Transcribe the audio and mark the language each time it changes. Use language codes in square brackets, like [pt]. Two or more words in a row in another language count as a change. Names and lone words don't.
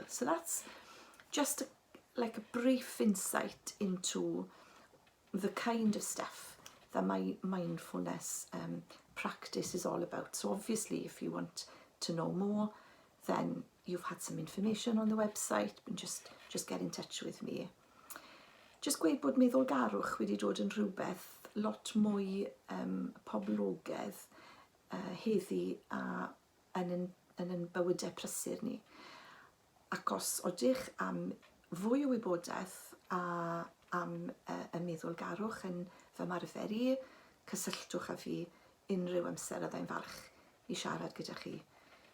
[en] So that's just like a brief insight into the kind of stuff that my mindfulness practice is all about. So obviously if you want to know more, then you've had some information on the website, and just get in touch with me. [cy] Just gweud bod meddwlgarwch wedi dod yn rhywbeth lot mwy poblogaidd heddi a yn yn bywydau prysur ni. Ac os odych am fwy o wybodaeth am y meddwlgarwch yn fy marfer i, cysylltwch â fi unrhyw amser, a byddai'n falch i siarad gyda chi.